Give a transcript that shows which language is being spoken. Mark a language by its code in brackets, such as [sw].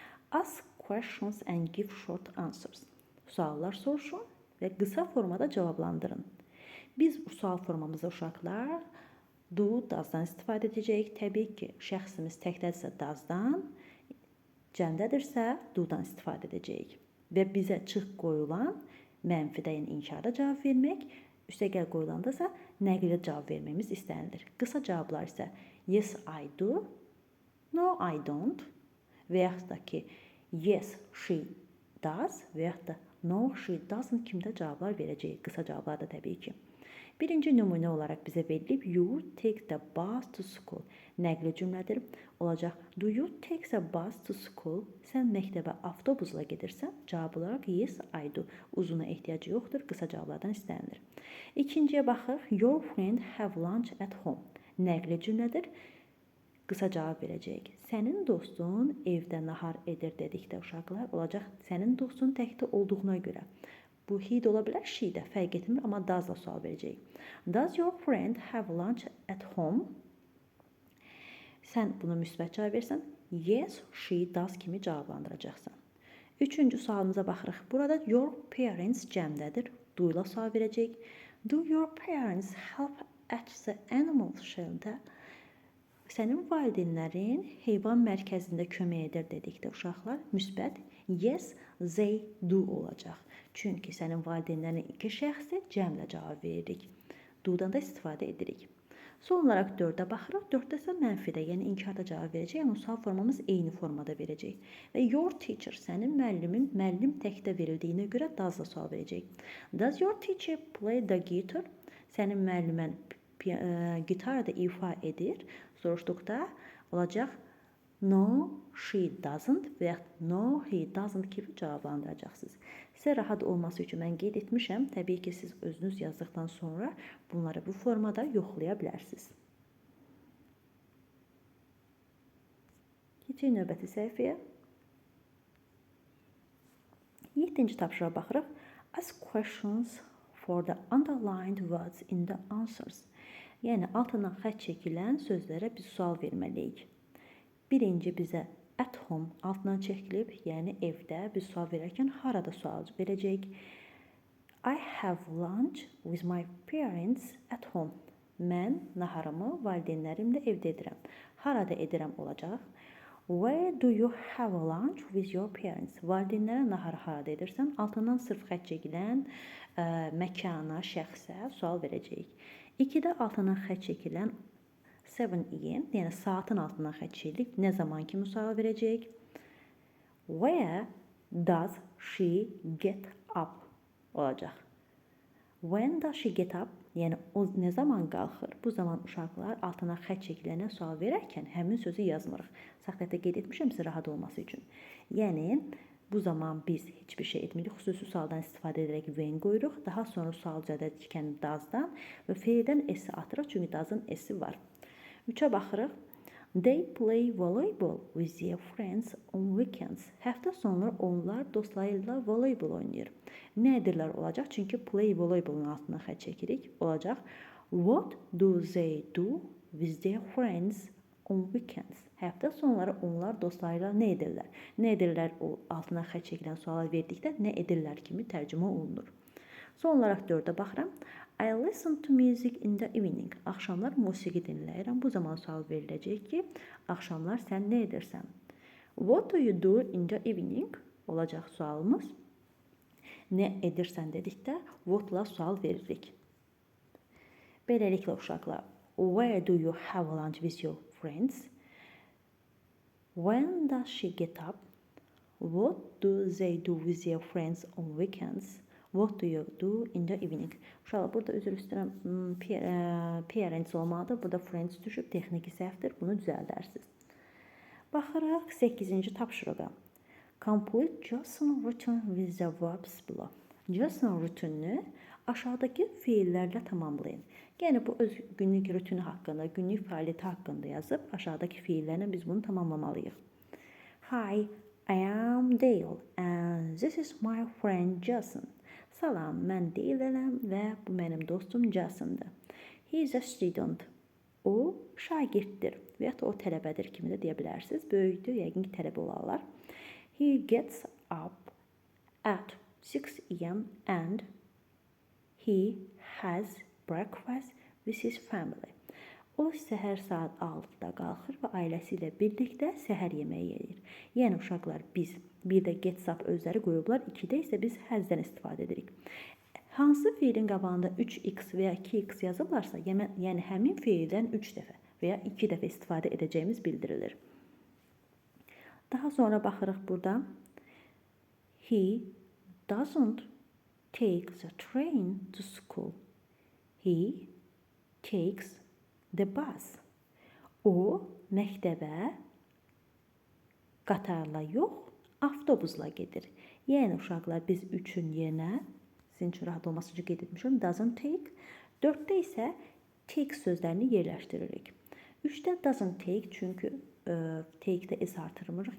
[en] Ask questions and give short answers. [az] Suallar soruşun və qısa formada cavablandırın. Biz sual formamızda uşaqlar do, does'dan istifadə edəcəyik. Təbii ki, şəxsimiz təkdədirsə does'dan, cəmdədirsə do'dan istifadə edəcəyik. Və bizə çıx qoyulan mənfidə, yəni inkarda cavab vermək, üstəgəl qoyulanda isə nəqli cavab verməyimiz istənilir. Qısa cavablar isə [en] yes, I do, no, I don't [az] və yaxud da ki, [en] yes, she does [az] və yaxud da [en] no, she doesn't [az] kimdə cavablar verəcəyik. Qısa cavablar da təbii ki. Birinci nümunə olaraq bizə verilib [en] you take the bus to school. [az] Nəqli cümlədir. Olacaq [en] do you take the bus to school? [az] Sən məktəbə avtobusla gedirsən? Cavab olaraq [en] yes, I do. [az] Uzuna ehtiyacı yoxdur, qısa cavablardan istənilir. İkinciyə baxırıq. [en] Your friend have lunch at home. [az] Nəqli cümlədir. Qısa cavab verəcəyik. Sənin dostun evdə nahar edir dedikdə uşaqlar olacaq sənin dostun təkdə olduğuna görə. Bu he də ola bilər, she də fərq etmir, amma does-la sual verəcəyik. [en] Does your friend have lunch at home? [az] Sən bunu müsbət cavab versən, [en] yes, she does [az] kimi cavablandıracaqsan. Üçüncü sualımıza baxırıq. Burada your parents cəmdədir. Do ilə sual verəcəyik. [en] Do your parents help at the animal shelter? [az] Sənin valideynlərin heyvan mərkəzində kömək edir dedikdə uşaqlar müsbət [en] yes, they do [az] olacaq. Çünki sənin valideynlərin iki şəxsi cəmlə cavab veririk. Do-dan da istifadə edirik. Son olaraq 4-də baxırıq. 4-də isə mənfidə, yəni inkarda cavab verəcək. Yəni sual formamız eyni formada verəcək. Və your teacher, sənin müəllimin müəllim təkdə verildiyinə görə does-la sual verəcək. [en] Does your teacher play the guitar? [az] Sənin müəllimən gitarda ifa edir. Soruşduqda olacaq [en] No, she doesn't [az] və ya [en] no, he doesn't [az] kimi cavablandıracaqsınız. Sizə rahat olması üçün mən qeyd etmişəm. Təbii ki, siz özünüz yazdıqdan sonra bunları bu formada yoxlaya bilərsiniz. Keçək növbəti səhifəyə. 7-ci tapşırığa baxırıq. [en] Ask questions for the underlined words in the answers. [az] Yəni, altından xətt çəkilən sözlərə biz sual verməliyik. Birinci bizə at home altından çəkilib, yəni evdə biz sual verərkən harada sual verəcəyik. [en] I have lunch with my parents at home. [az] Mən naharımı valideynlərimlə evdə edirəm. Harada edirəm olacaq. [en] Where do you have lunch with your parents? [az] Valideynlərə naharı harada edirsən? Altından sırf xətt çəkilən məkana, şəxsə sual verəcəyik. 2-də altından xətt çəkilən 7 AM, yəni saatın altından xətt çəkilik. Nə zaman kimi sual verəcəyik? [en] Where does she get up? [az] Olacaq. [en] When does she get up? [az] Yəni o nə zaman qalxır? Bu zaman uşaqlar altına xətt çəkilənə sual verərkən həmin sözü yazmırıq. Saxtədə qeyd etmişəm sizə rahat olması üçün. Yəni bu zaman biz heç bir şey etmirik. Xüsusi sualdan istifadə edərək when qoyuruq. Daha sonra sual cədədikən does-dan və feildən s-i atırıq. Çünki does-ın s-i var. 3-ə baxırıq. [en] They play volleyball with their friends on weekends. [az] Həftə sonları onlar dostlarıyla voleybol oynayır. Nə edirlər olacaq? Çünki play voleybolun altına xətt çəkirik. Olacaq. [en] What do they do with their friends on weekends? [az] Həftə sonları onlar dostlarıyla nə edirlər? Nə edirlər o altına xətt çəkilən suala verdikdə nə edirlər kimi tərcümə olunur. Son olaraq 4-ə baxıram. [en] I listen to music in the evening. [az] Axşamlar musiqi dinləyirəm. Bu zaman sual veriləcək ki, axşamlar sən nə edirsən? [en] What do you do in the evening? [az] Olacaq sualımız. Nə edirsən dedikdə what-la sual veririk. Beləliklə uşaqlar, [en] where do you have lunch with your friends? When does she get up? What do they do with their friends on weekends? What do you do in the evening? [az] Uşaqlar, burada üzr istəyirəm, parents olmalıdır. Burada friends düşüb, texniki səhvdir. Bunu düzəldərsiniz. Baxırıq 8-ci tapşırığa. [en] Complete Johnson routine with the verbs below. [az] Johnson rutinini aşağıdakı feillərlə tamamlayın. Yəni, bu öz günlük rutini haqqında, günlük fəaliyyəti haqqında yazıb, aşağıdakı feillərlə biz bunu tamamlamalıyıq. [en] Hi, I am Dale and this is my friend Jason. [az] Salam, mən Dale-əm və bu mənim dostum Jason'dır. [en] He is a student. [az] O şagirddir və ya o tələbədir kimi də deyə bilərsiniz. Böyükdür, yəqin ki, tələbə olarlar. [en] He gets up at 6 AM and he has breakfast with his family. [az] O səhər saat 6-da qalxır və ailəsi ilə birlikdə səhər yeməyi yeyir. Yəni uşaqlar, biz bir də gets up özləri qoyublar, 2-də isə biz hasdən istifadə edirik. Hansı feilin qabağında 3x və ya 2x yazıblarsa, yəni həmin feildən 3 dəfə və ya 2 dəfə istifadə edəcəyimiz bildirilir. Daha sonra baxırıq burada. [en] He doesn't take the train to school. He takes the bus. [az] O məktəbə qatarla yox, avtobusla gedir. Yəni uşaqlar, biz 3-ün yerinə sizin üçün rahat olması üçün qeyd etmişəm. Doesn't take. 4-də isə take sözlərini yerləşdiririk. 3-də doesn't take, çünki take-də s artırmırıq.